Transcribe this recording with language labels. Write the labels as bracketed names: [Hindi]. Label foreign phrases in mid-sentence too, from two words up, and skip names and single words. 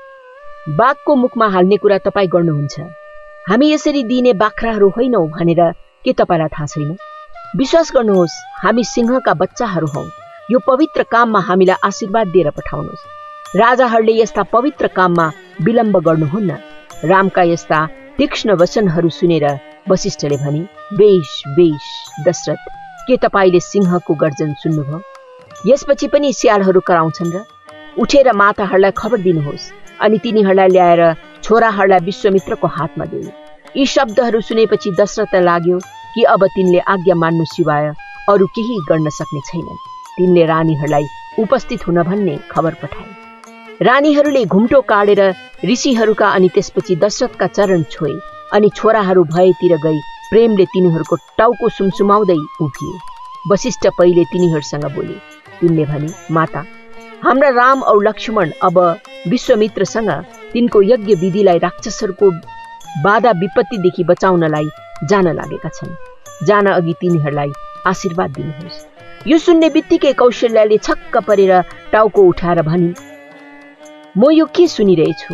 [Nepali] बाघको मुखमा हाल्ने कुरा तपाईँ गर्नुहुन्छ। हामी यसरी दिने बाख्राहरू होइनौं भनेर के तपाईलाई थाहा छैन? विश्वास गर्नुहोस्, हामी सिंहका बच्चाहरू हौं। यो पवित्र काममा हामीलाई आशीर्वाद दिएर पठाउनुहोस्। राजाहरूले यस्ता पवित्र काममा विलम्ब गर्नुहुन्न। रामका यस्ता तीक्ष्ण वचनहरू सुनेर वशिष्ठले भने, बेश बेश दशरथ, के तपाईले सिंहको गर्जन सुन्नुभयो? यसपछि पनि स्यालहरू कराउँछन् र? उठेर माताहरूलाई खबर दिनुहोस् अनि तिनीहरूलाई ल्याएर छोराहरूलाई विश्वामित्रको हातमा दिनु। यी शब्दहरू सुनेपछि दशरथलाई लाग्यो कि अब तिनले आज्ञा मान्नु सिवाय अरू केही गर्न सक्ने छैनन्। तिनले रानीहरूलाई उपस्थित हुन भन्ने खबर पठाए। रानीहरूले घुम्टो काटेर ऋषिहरूका अनि त्यसपछि दशरथका चरण छोए अनि छोराहरू भएतिर गई प्रेमले तिनीहरूको टाउको सुमसुमाउँदै उभिए। वशिष्ठ पहिले तिनीहरूसँग बोले। तिनले भने, माता, हाम्रा राम औ लक्ष्मण अब विश्वामित्रसँग तिनको यज्ञ विधिलाई राक्षसहरूको बाधा विपत्तिदेखि बचाउनलाई जान लागेका छन्। जान अघि तिनीहरूलाई आशीर्वाद दिनुहोस्। यो सुन्ने बित्तिकै कौशल्याले छक्क परेर टाउको उठाएर भनिन्, म यो के सुनिरहेछु?